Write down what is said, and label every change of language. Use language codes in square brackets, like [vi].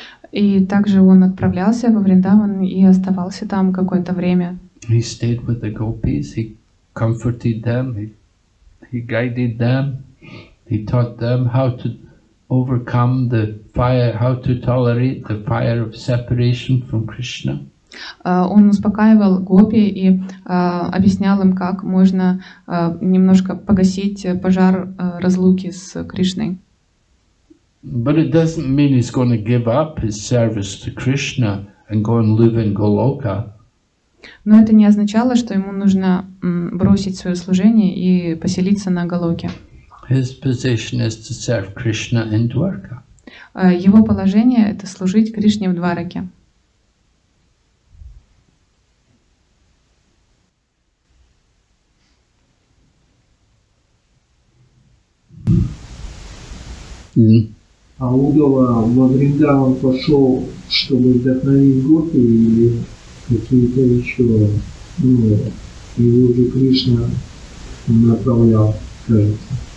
[ru] И также он отправлялся во Вриндаван и оставался там какое-то время. [en] He stayed with the gopis, he comforted them, he guided them, he taught them how to overcome the fire, how to tolerate the fire of separation from Krishna. [ru] Он успокаивал гопи и объяснял им, как можно немножко погасить пожар разлуки с Кришной. [en] But it doesn't mean he's going to give up his service to Krishna and go and live in Goloka. [ru] Но это не означало, что ему нужно бросить свое служение и поселиться на Галоке. [en] His position is to serve Krishna in Dwarka. [ru] Его положение — это служить Кришне в Двараке. А Удова во Вриндаван пошел, чтобы вдохновить гопи, или какие-то еще, его же Кришна направлял, кажется.